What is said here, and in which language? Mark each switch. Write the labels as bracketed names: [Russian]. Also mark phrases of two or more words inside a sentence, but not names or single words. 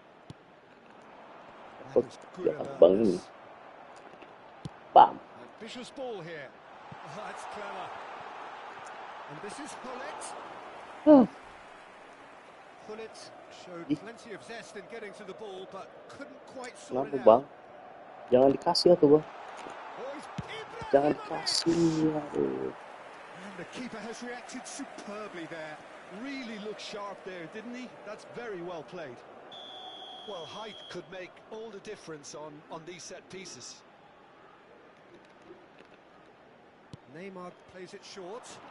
[English] That was good alertness. Bam. Ambitious ball here. Oh, that's clever. And this is Hullet. Hullet showed plenty of zest in getting to the ball, but couldn't quite sort [Indonesian] Kenapa [English] it [Indonesian] Bang? [English] out. [Indonesian] Jangan dikasih ya tuh Bang. [English] Oh, it's [Indonesian] Jangan [English] Ibrahimovic. [Indonesian] dikasih. Aduh. [English] And the keeper has reacted superbly there. really looked sharp there, didn't he? That's very well played. Well, height could make all the difference on these set pieces. Neymar plays it short.